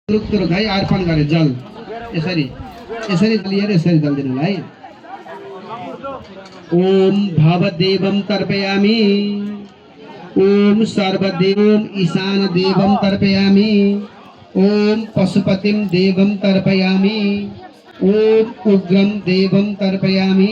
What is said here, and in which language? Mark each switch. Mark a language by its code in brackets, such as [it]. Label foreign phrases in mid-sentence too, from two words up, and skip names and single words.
[ne] रुख है अर्पण गरे जल यसरी यसरी लिएर यसरी जल दिनुलाई। [sa] ओम भवदेवं तर्पयामि। ओम सर्वदेवं ईशान देवं तर्पयामि। ओम पशुपतिं देवं तर्पयामि। ओम उग्रं देवं तर्पयामि।